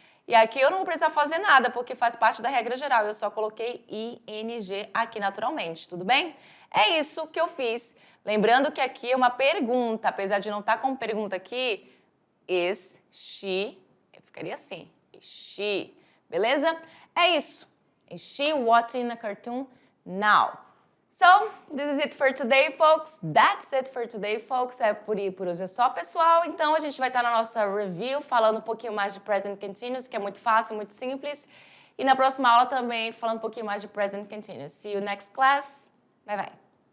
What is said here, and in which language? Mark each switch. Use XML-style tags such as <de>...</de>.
<pt>E aqui eu não vou precisar fazer nada, porque faz parte da regra geral. Eu só coloquei ing aqui naturalmente, tudo bem? É isso que eu fiz. Lembrando que aqui é uma pergunta, apesar de não estar com pergunta aqui,</pt> <en>is she,</en> <pt>eu ficaria assim, is she, beleza? É isso.</pt> <en>Is she watching a cartoon now? So, this is it for today, folks. That's it for today, folks.</en> <pt>É por hoje é só, pessoal. Então, a gente vai estar na nossa review falando um pouquinho mais de Present Continuous, que é muito fácil, muito simples. E na próxima aula também falando um pouquinho mais de Present Continuous.</pt> <en>See you next class. Bye, bye.</en>